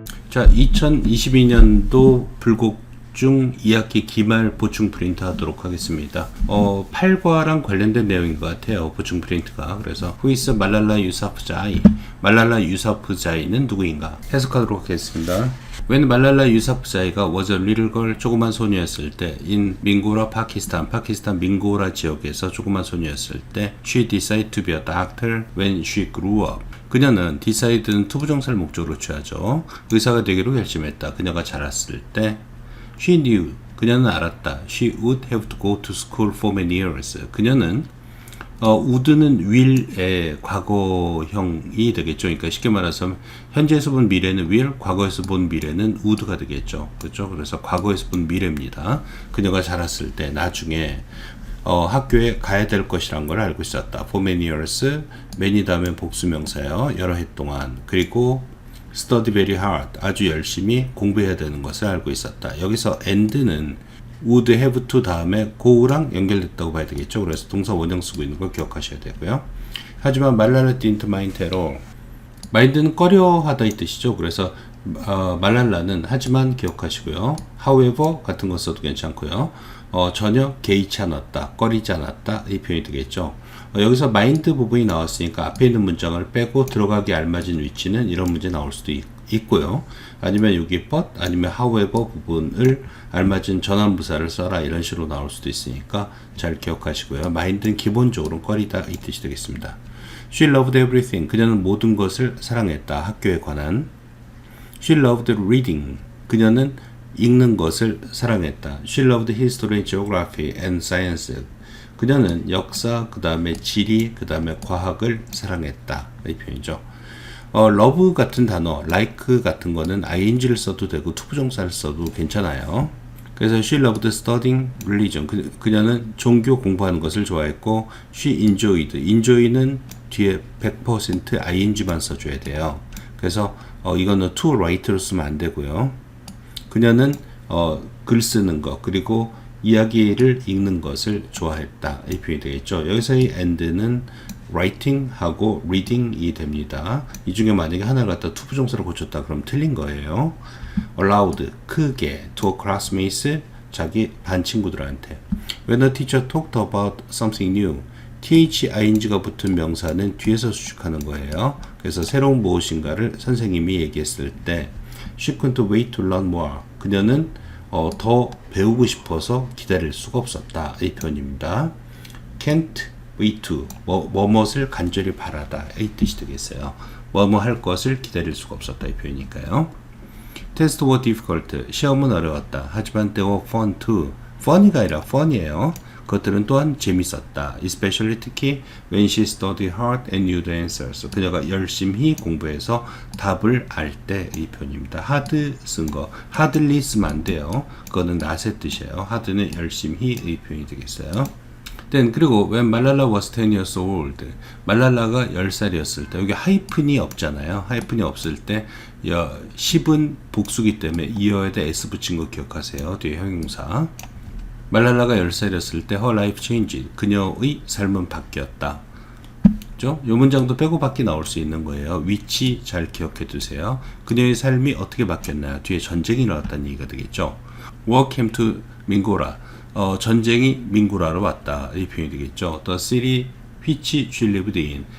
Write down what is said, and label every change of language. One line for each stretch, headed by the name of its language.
Korean: 자, 2022년도 불곡중 2학기 기말 보충 프린트 하도록 하겠습니다. 8과랑 관련된 내용인 것 같아요. 보충 프린트가. 그래서
English: Who is
Korean: 말랄라 유사프자이? 말랄라 유사프자이는 누구인가? 해석하도록 하겠습니다.
English: When 말랄라 유사프자이가 was a little girl,
Korean: 조그만 소녀였을 때,
English: in 민고라
Korean: 파키스탄 민고라 지역에서 조그만 소녀였을 때,
English: she decided to be a doctor when she grew up.
Korean: 그녀는 decided는 투부정사를 목적으로 취하죠. 의사가 되기로 결심했다. 그녀가 자랐을 때,
English: she knew,
Korean: 그녀는 알았다.
English: She would have to go to school for many years.
Korean: 그녀는 would는 will의 과거형이 되겠죠. 그러니까 쉽게 말해서 현재에서 본 미래는 will, 과거에서 본 미래는 would가 되겠죠. 그렇죠? 그래서 과거에서 본 미래입니다. 그녀가 자랐을 때 나중에 학교에 가야 될 것이란 걸 알고 있었다.
English: For many years,
Korean: many 다음에 복수명사요. 여러 해 동안. 그리고
English: study very hard,
Korean: 아주 열심히 공부해야 되는 것을 알고 있었다. 여기서 and는 would have to 다음에 go랑 연결됐다고 봐야 되겠죠. 그래서 동사 원형 쓰고 있는 걸 기억하셔야 되고요. 하지만
English: 말랄라 didn't mind at all.
Korean: mind는 꺼려하다 이 뜻이죠. 그래서 말랄라는 하지만 기억하시고요. however 같은 거 써도 괜찮고요. 전혀 개의치 않았다, 꺼리지 않았다 이 표현이 되겠죠. 여기서 mind 부분이 나왔으니까 앞에 있는 문장을 빼고 들어가기 알맞은 위치는 이런 문제 나올 수도 있고요. 아니면 여기 but 아니면 however 부분을 알맞은 전환부사를 써라 이런 식으로 나올 수도 있으니까 잘 기억하시고요. mind는 기본적으로 꺼리다 이 뜻이 되겠습니다.
English: She loved everything.
Korean: 그녀는 모든 것을 사랑했다. 학교에 관한.
English: She loved reading.
Korean: 그녀는 읽는 것을 사랑했다.
English: She loved history, geography and science.
Korean: 그녀는 역사, 그 다음에 지리, 그 다음에 과학을 사랑했다. 이 표현이죠. love 같은 단어, like 같은 거는 ing를 써도 되고 투부정사를 써도 괜찮아요. 그래서
English: she loved studying religion.
Korean: 그녀는 종교 공부하는 것을 좋아했고
English: she enjoy
Korean: 는 뒤에 100% ing만 써줘야 돼요. 그래서 이거는 to write로 쓰면 안 되고요. 그녀는 글 쓰는 것 그리고 이야기를 읽는 것을 좋아했다. 이 표현이 되겠죠. 여기서의 and는 writing 하고 reading이 됩니다. 이 중에 만약에 하나를 갖다 투부정사로 고쳤다 그럼 틀린 거예요. allowed 크게 to classmates 자기 반 친구들한테.
English: When a teacher talked about something new,
Korean: thing가 붙은 명사는 뒤에서 수식하는 거예요. 그래서 새로운 무엇인가를 선생님이 얘기했을 때
English: she couldn't wait to learn more.
Korean: 그녀는 더 배우고 싶어서 기다릴 수가 없었다. 이 표현입니다. can't wait to 뭐뭇을 간절히 바라다 이 뜻이 되겠어요. 뭐뭐 할 것을 기다릴 수가 없었다 이 표현이니까요.
English: Tests were difficult.
Korean: 시험은 어려웠다. 하지만
English: they were fun too.
Korean: funny가 아니라 fun이에요. 그것들은 또한 재밌었다.
English: Especially
Korean: 특히
English: when she studied hard and knew the answers.
Korean: 그녀가 열심히 공부해서 답을 알 때 이 표현입니다. hard 쓴 거, hardly 쓰면 안 돼요. 그거는 not의 뜻이에요. hard는 열심히 이 표현이 되겠어요. Then 그리고
English: when 말랄라 was 10 years old,
Korean: 말랄라가 10살이었을 때 여기 하이픈이 없잖아요. 하이픈이 없을 때 10은 복수기 때문에 이어에다 s 붙인 거 기억하세요. 뒤에 형용사. 말랄라가 10살이었을 때
English: her life changed.
Korean: 그녀의 삶은 바뀌었다. 그죠? 이 문장도 빼고 밖에 나올 수 있는 거예요. 위치 잘 기억해 두세요. 그녀의 삶이 어떻게 바뀌었나요? 뒤에 전쟁이 일어났다는 얘기가 되겠죠.
English: War came to 민고라.
Korean: 전쟁이 민고라로 왔다. 이 표현이 되겠죠.
English: The city which she lived in.